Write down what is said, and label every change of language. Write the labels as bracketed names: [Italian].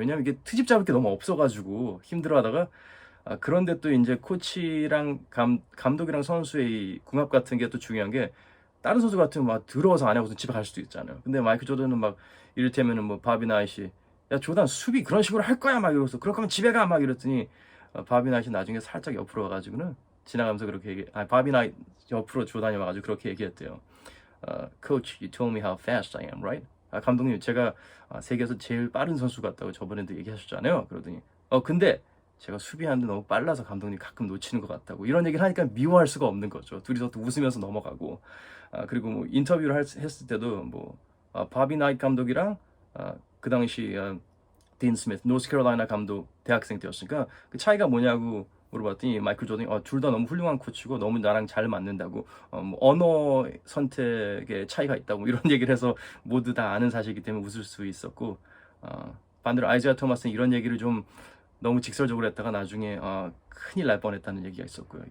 [Korean] 왜냐면 이게 트집 잡을 게 너무 없어가지고 힘들어하다가 그런데 또 이제 코치랑 감독이랑 선수의 궁합 같은 게 또 중요한 게 다른 선수 같으면 막 들어와서 안 하고서 집에 갈 수도 있잖아요. 근데 마이클 조던은 막 이를테면은 뭐 바비 나이시 야 조던 수비 그런 식으로 할 거야 막 이러면서 그럴 거면 집에 가 막 이랬더니 바비 나이시 나중에 살짝 옆으로 와가지고는 지나가면서 그렇게 바비 나이 옆으로 조던이 와가지고 그렇게 얘기했대요. [English] Coach, you told me how fast I am, right? [Korean] 감독님, 제가 세계에서 제일 빠른 선수 같다고 저번에도 얘기하셨잖아요. 그러더니, 근데 제가 수비하는데 너무 빨라서 감독님 가끔 놓치는 것 같다고. 이런 얘기를 하니까 미워할 수가 없는 거죠. 둘이서 또 웃으면서 넘어가고. 그리고 뭐 인터뷰를 했을 때도 뭐, 바비 나이트 감독이랑 그 당시 딘 스미스, 노스캐롤라이나 감독 대학생 때였으니까 그 차이가 뭐냐고 물어봤더니 마이클 조던이 둘 다 너무 훌륭한 코치고 너무 나랑 잘 맞는다고 뭐 언어 선택의 차이가 있다고 뭐 이런 얘기를 해서 모두 다 아는 사실이기 때문에 웃을 수 있었고 반대로 아이지아 토마스는 이런 얘기를 좀 너무 직설적으로 했다가 나중에 큰일 날 뻔했다는 얘기가 있었고요.